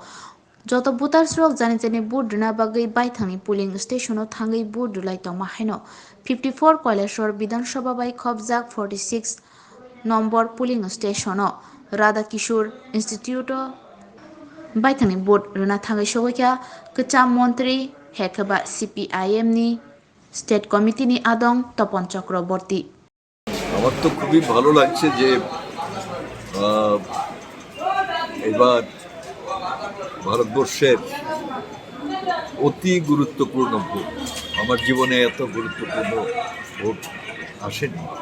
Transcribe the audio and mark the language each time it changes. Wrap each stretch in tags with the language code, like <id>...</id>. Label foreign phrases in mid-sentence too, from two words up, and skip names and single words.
<trp>Joto voters rok jani jani vote na bagai baithangni</trp> <en>polling station</en> <trp>o thangai vote dulai tongma haino 54 Koilashwar Bidhan Sabha bai khobjak 46 নম্বর</trp> <en>polling station</en> <trp>o Radha Kishore Institute o baithangni vote runa thangai sogoikya Kacham Montri Hekaba CPIM ni</trp> <en>State Committee</en> <trp>ni Adong Topon Chakraborty.</trp> <bn>আমার তো খুবই ভালো লাগছে যে এবার ভারতবর্ষের অতি গুরুত্বপূর্ণ ভোট, আমার জীবনে এত গুরুত্বপূর্ণ ভোট আসেনি।</bn>